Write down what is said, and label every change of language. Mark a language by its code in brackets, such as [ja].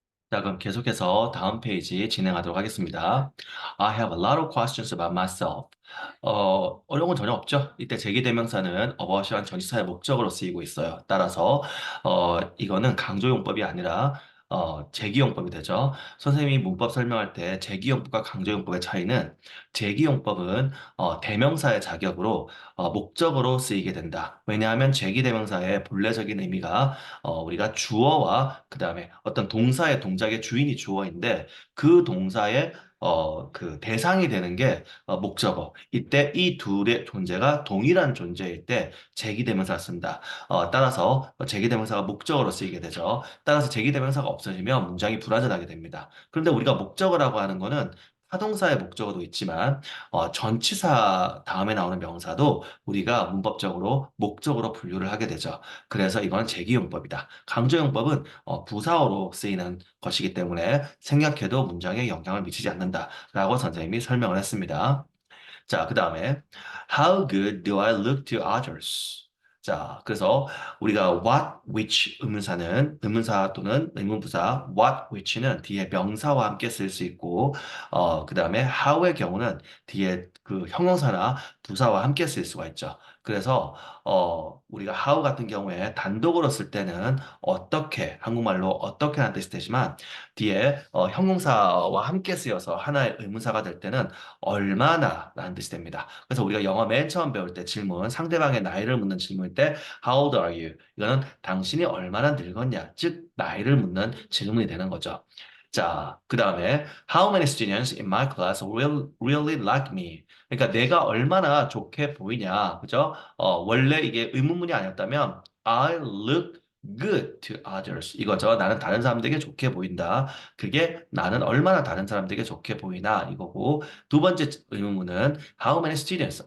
[ko] 자, 그럼 계속해서 다음 페이지 진행하도록 하겠습니다. [en] I have a lot of questions about myself. [ko] 어려운 건 전혀 없죠. 이때 제기대명사는 about이란 전치사의 목적으로 쓰이고 있어요. 따라서 이거는 강조용법이 아니라 제기용법이 되죠. 선생님이 문법 설명할 때 제기용법과 강조용법의 차이는 제기용법은 대명사의 자격으로 목적으로 쓰이게 된다. 왜냐하면 제기대명사의 본래적인 의미가 우리가 주어와 그 다음에 어떤 동사의 동작의 주인이 주어인데 그 동사의 그 대상이 되는 게 목적어. 이때 이 둘의 존재가 동일한 존재일 때 제기대명사를 쓴다. 따라서 제기대명사가 목적어로 쓰이게 되죠. 따라서 제기대명사가 없어지면 문장이 불완전하게 됩니다. 그런데 우리가 목적어라고 하는 거는 타동사의 목적어도 있지만 전치사 다음에 나오는 명사도 우리가 문법적으로 목적으로 분류를 하게 되죠. 그래서 이건 제기용법이다. 강조용법은 부사어로 쓰이는 것이기 때문에 생략해도 문장에 영향을 미치지 않는다라고 선생님이 설명을 했습니다. 자, 그 다음에 [en] How good do I look to others? [ko] 자, 그래서 우리가 what, which 의문사 또는 의문부사 what, which는 뒤에 명사와 함께 쓸 수 있고 그 다음에 how의 경우는 뒤에 그 형용사나 부사와 함께 쓸 수가 있죠. 그래서 우리가 how 같은 경우에 단독으로 쓸 때는 어떻게 한국말로 어떻게 하는 뜻이 되지만 뒤에 형용사와 함께 쓰여서 하나의 의문사가 될 때는 얼마나 라는 뜻이 됩니다. 그래서 우리가 영어 맨 처음 배울 때 질문, 상대방의 나이를 묻는 질문일 때 [en] How old are you? [ko] 이거는 당신이 얼마나 늙었냐? 즉, 나이를 묻는 질문이 되는 거죠. 자, 그 다음에 [en] How many students in my class will really like me? [ko] 그러니까 내가 얼마나 좋게 보이냐, 그죠? 원래 이게 의문문이 아니었다면 [en] I look good to others [ko] 이거죠. 나는 다른 사람들에게 좋게 보인다. 그게 나는 얼마나 다른 사람들에게 좋게 보이나 이거고 두 번째 의문문은 [en] How many students?